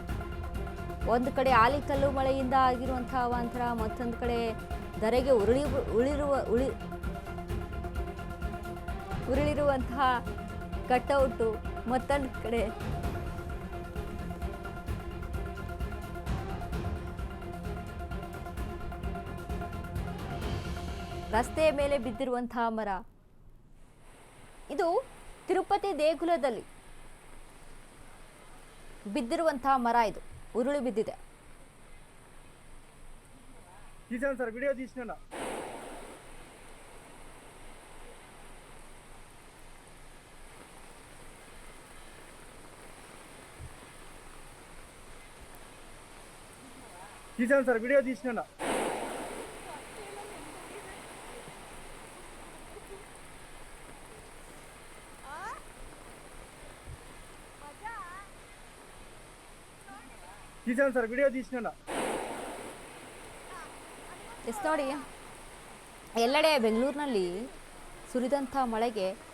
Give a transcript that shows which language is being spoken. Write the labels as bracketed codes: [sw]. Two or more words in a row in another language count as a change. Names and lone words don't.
[kn] ಒಂದು ಕಡೆ ಆಲಿಕಲ್ಲು ಮಳೆಯಿಂದ ಆಗಿರುವಂತಹ ಅವಾಂತರ, ಮತ್ತೊಂದು ಕಡೆ ಧರೆಗೆ ಉರುಳಿರುವಂತಹ ಕಟೌಟು, ಮತ್ತೊಂದು ಕಡೆ ರಸ್ತೆಯ ಮೇಲೆ ಬಿದ್ದಿರುವಂತಹ ಮರ. ಇದು ತಿರುಪತಿ ದೇಗುಲದಲ್ಲಿ ಬಿದ್ದಿರುವಂತಹ ಮರ, ಇದು ಉರುಳಿ ಬಿದ್ದಿದೆ. [te] ಸರ್ ವಿಡಿಯೋ తీసినా తీసాను సార్ వీడియో తీసినా తీసాను సార్ వీడియో తీసినా [kn] ಎಸ್ ನೋಡಿ, ಎಲ್ಲೆಡೆ ಬೆಂಗಳೂರಿನಲ್ಲಿ ಸುರಿದಂಥ ಮಳೆಗೆ